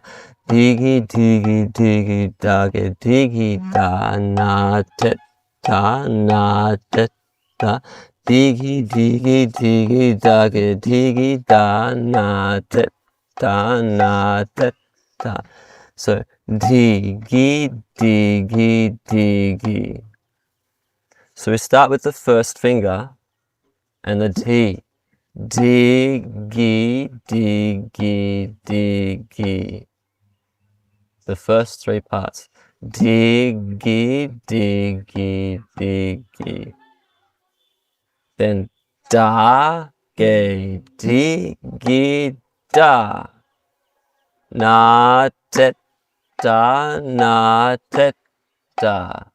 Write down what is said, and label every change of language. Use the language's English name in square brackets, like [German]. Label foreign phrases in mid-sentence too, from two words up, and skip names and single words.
[English] Digi, digi, digi, dagi, digi, da, na, tet, da, na, tet, da. Digi, digi, digi, dagi, digi, da, na, tet, da, na, tet, da. So, digi, digi, digi. So we start with the first finger and the D. Digi, digi, digi. The first three parts. Digi, digi, digi. Then da, ge, digi, da. Na, tet, da, na, tet, da.